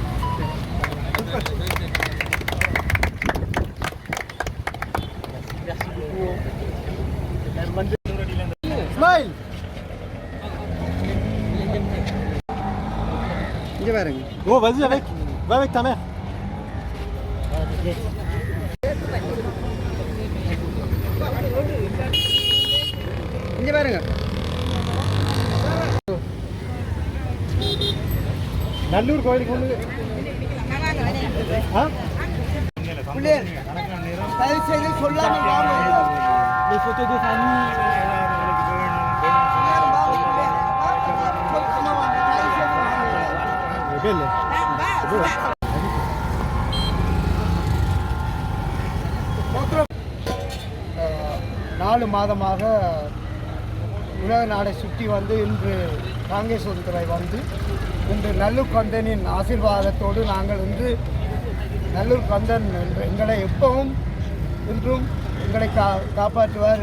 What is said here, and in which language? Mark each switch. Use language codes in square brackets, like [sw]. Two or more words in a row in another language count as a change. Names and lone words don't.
[fr] Merci beaucoup. [en] Smile! [fr] Bon, vas-y avec. Va avec ta mère. [ta] இங்கே பாருங்க நல்லூர் கோயிலுக்கு வந்து தயவு செய்து சொல்லாமல் [fr] les photos de famille [ta] நாலு மாதமாக உலக நாடை சுற்றி வந்து இன்று காங்கேஸ்வரத்துறை வந்து இன்று நல்லூர் கந்தனின் ஆசீர்வாதத்தோடு நாங்கள் இன்று நல்லூர் கந்தன் என்று எங்களை எப்பவும் இன்றும் எங்களை காப்பாற்றுவார்